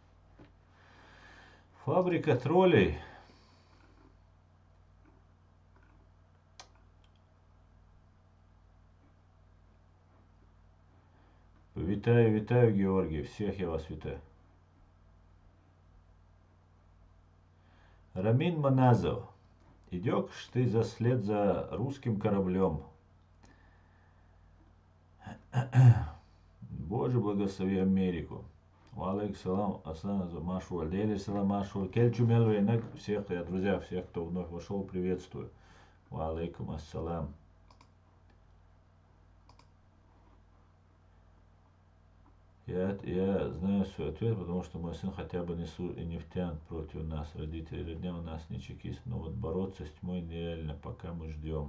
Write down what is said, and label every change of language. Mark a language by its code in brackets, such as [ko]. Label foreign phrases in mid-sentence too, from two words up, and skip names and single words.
[ru] Фабрика троллей. Витаю, витаю, Георгий. Всех я вас витаю. Рамин Маназов. Идешь ты вслед за русским кораблем. Боже, благослови Америку. Валейк салам, аслан, машу, алейли салам, машу. Кельчу мелвейнек. Всех, я, друзья, всех, кто вновь вошел, приветствую. [ar] وعليكم السلام. [ru] Я знаю свой ответ, потому что мой сын хотя бы не втянут против нас. Родители родня у нас не чекист. Но вот бороться с тьмой нереально, пока мы ждем.